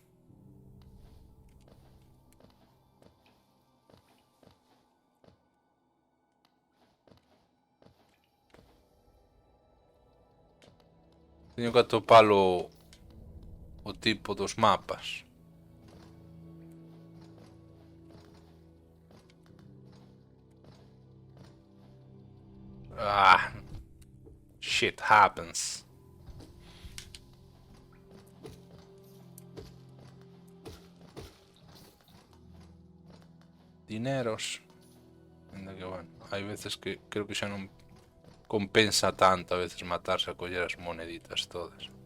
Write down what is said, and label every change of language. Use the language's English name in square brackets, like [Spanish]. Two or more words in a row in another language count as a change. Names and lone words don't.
[Galician] Teño que atopalo o tipo dos mapas. [English] Ah, shit happens. [Galician] Dineros. Ainda que bueno, hai veces que creo que xa non compensa tanto a veces matarse a coller as moneditas todas.